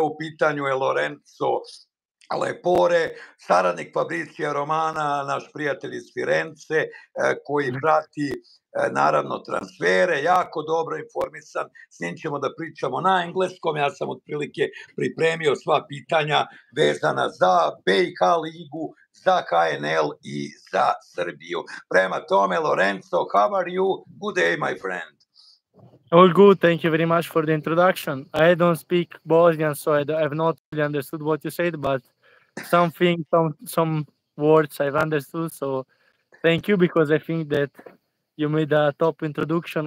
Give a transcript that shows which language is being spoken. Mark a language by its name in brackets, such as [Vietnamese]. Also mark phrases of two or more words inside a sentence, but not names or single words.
[Bosnian] U pitanju je Lorenzo LEPORE, saradnik Fabricija Romana, naš prijatelj iz Firence, koji prati naravno transfere, jako dobro informisan, s njim ćemo da pričamo na engleskom. Ja sam otprilike pripremio sva pitanja vezana za BiH ligu, za HNL i za Srbiju. Prema tome, [English] Lorenzo, how are you? Good day, my friend. All good. Thank you very much for the introduction. I don't speak Bosnian, so I have not really understood what you said, but some words I've understood. So thank you, because I think that you made a top introduction.